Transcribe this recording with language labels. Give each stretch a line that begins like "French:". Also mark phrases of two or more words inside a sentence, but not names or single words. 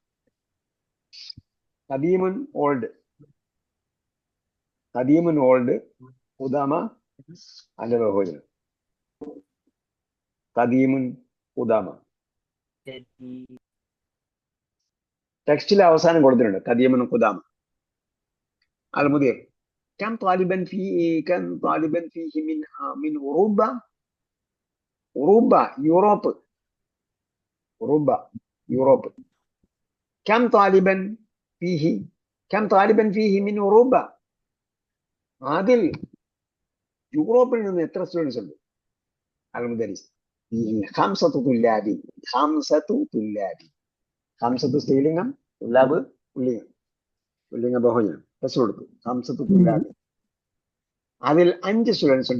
Malayalam: ഖദീമുൻ ഓൾഡ്, ഖദീമുൻ ഓൾഡ്, ഖുദാമ അതിന്റെ ബഹുവചനം.
Arabic: قديم قدامى
Malayalam: ടെക്സ്റ്റിൽ അവസാനം കൊടുത്തിട്ടുണ്ട്,
Arabic: قديم قدامى. അൽമുദീർ كم طالبا في كم طالبا فيه من أوروبا؟ أوروبا يوروب، أوروبا يوروب. كم طالبا فيه، كم طالبا فيه من أوروبا؟
Malayalam: അതിൽ യൂറോപ്പിൽ നിന്ന് എത്ര സ്റ്റുഡൻസ് ഉണ്ട്?
Arabic: المدرس خمسة طلاب، خمسة طلاب.
Malayalam: ഖംസത്തു സ്ത്രീലിംഗം, തുല്ലാബ് പുല്ലിംഗം, പുല്ലിംഗ ബഹുവചനം. ടെസ്റ്റ് കൊടുത്തു.
Arabic: خمسة طلاب,
Malayalam: അതിൽ 5 സ്റ്റുഡൻസ് ഉണ്ട്.